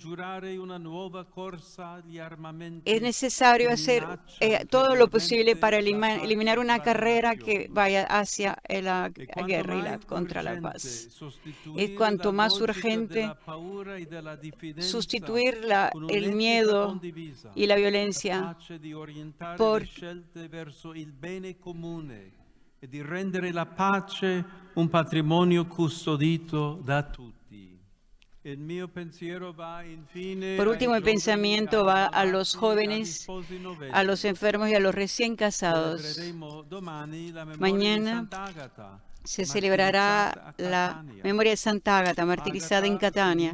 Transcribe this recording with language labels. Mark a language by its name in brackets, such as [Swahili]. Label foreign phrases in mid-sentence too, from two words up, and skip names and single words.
[Spanish] Es necesario hacer todo lo posible para eliminar una carrera que vaya hacia la guerra y contra la paz. Es cuanto más urgente sustituir el miedo y la violencia por [Italian] e di rendere la pace un patrimonio custodito da tutti. [Spanish] Por último, el pensamiento va a los jóvenes, a los enfermos y a los recién casados. Mañana se celebrará la memoria de Santa Ágata, martirizada en Catania.